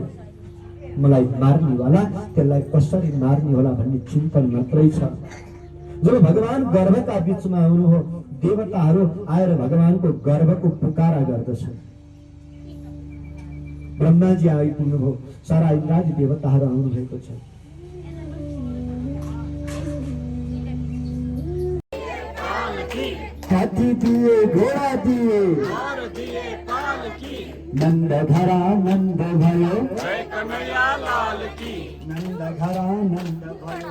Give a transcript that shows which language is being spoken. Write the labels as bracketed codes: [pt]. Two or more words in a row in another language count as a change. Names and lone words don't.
[ne] मलाई मार्नेवाला त्यसलाई कसरी मार्ने होला भन्ने चिन्तन मात्रै छ। जब भगवान गर्भका बीचमा आउनु हो, देवताहरू आएर भगवानको गर्भको पुकारा गर्दछन्। ब्रह्माजी आइपुग्नु भयो, सारा इन्द्रादी देवताहरू आउनु भएको छ। [hi] हाथी दिए, घोडा दिए, नंद घरा नंद भयो, जय कन्हैया लाल की, नंद घरा नंद भयो,